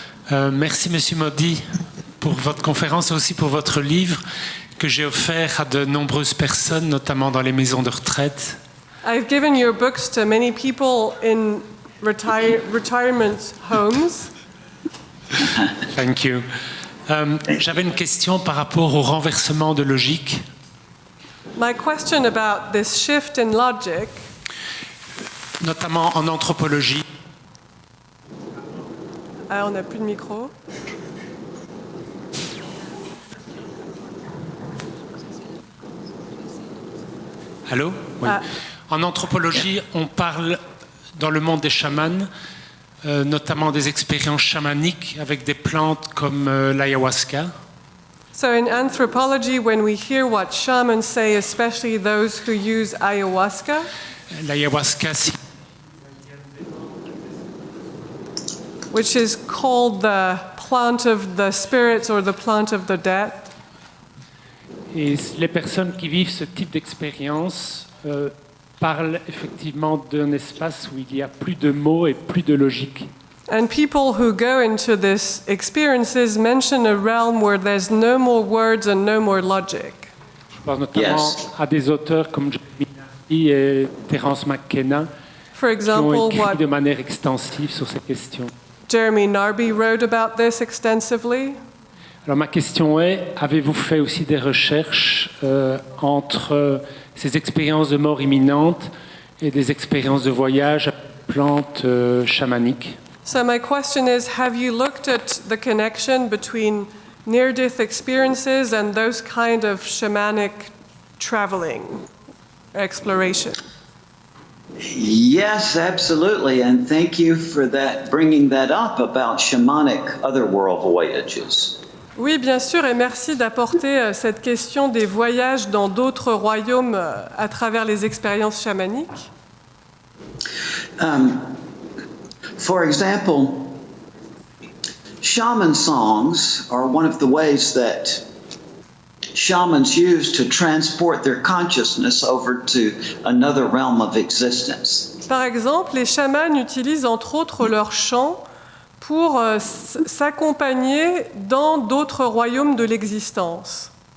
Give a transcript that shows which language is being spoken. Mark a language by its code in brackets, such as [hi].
[fr] Merci, Monsieur Moody, pour votre conférence et aussi pour votre livre que j'ai offert à de nombreuses personnes, notamment dans les maisons de retraite. [en] I've given your books to many people in retirement homes. Thank you. [fr] J'avais une question par rapport au renversement de logique. [en] My question about this shift in logic, [fr] notamment en anthropologie. Ah, on n'a plus de micro. Allô? Oui. En anthropologie, on parle dans le monde des chamans, notamment des expériences chamaniques avec des plantes comme l'ayahuasca. [en] So in anthropology, when we hear what shamans say, especially those who use ayahuasca, [fr] L'ayahuasca, [en] which is called the plant of the spirits or the plant of the dead, [fr] et les personnes qui vivent ce type d'expérience parlent effectivement d'un espace où il y a plus de mots et plus de logique. [en] and people who go into these experiences mention a realm where there's no more words and no more logic. [fr] Je pense notamment à des auteurs comme Jeremy Narby et Terence McKenna [en] For [fr] qui ont [en] example, [fr] écrit [en] what [fr] de manière extensive sur ces questions. [en] Jeremy Narby wrote about this extensively. [fr] Alors ma question est, avez-vous fait aussi des recherches entre ces expériences de mort imminente et des expériences de voyage avec plantes chamaniques? [en] So my question is, have you looked at the connection between near-death experiences and those kind of shamanic traveling, exploration? Yes, absolutely, and thank you for that, bringing that up about shamanic otherworld voyages. [fr] Oui, bien sûr, et merci d'apporter cette question des voyages dans d'autres royaumes à travers les expériences chamaniques. [en] For example, shaman songs are one of the ways that shamans use to transport their consciousness over to another realm of existence. [fr] Par exemple, les chamans utilisent entre autres leurs chants pour s'accompagner dans d'autres royaumes de l'existence.